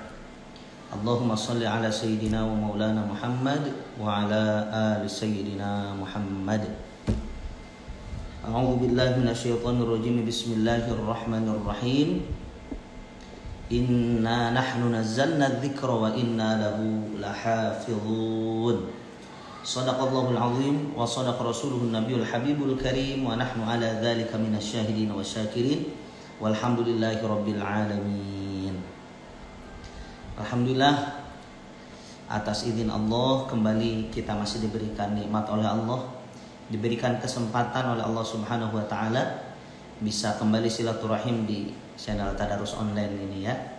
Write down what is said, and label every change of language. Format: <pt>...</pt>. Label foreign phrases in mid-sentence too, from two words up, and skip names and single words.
<ar>اللهم صل على سيدنا ومولانا محمد وعلى آل سيدنا محمد. أعوذ بالله من الشيطان الرجيم. بسم الله الرحمن الرحيم إنا نحن نزلنا الذكر وإنا له لحافظون. صدق الله العظيم وصدق رسوله النبي الحبيب الكريم ونحن على ذلك من الشاهدين والشاكرين والحمد لله رب العالمين.</ar> <id>Alhamdulillah, atas izin Allah kembali kita masih diberikan nikmat oleh Allah, diberikan kesempatan oleh Allah</id> <ar>سبحانه وتعالى</ar> <id>bisa kembali silaturahim di channel Tadarus Online ini ya.</id>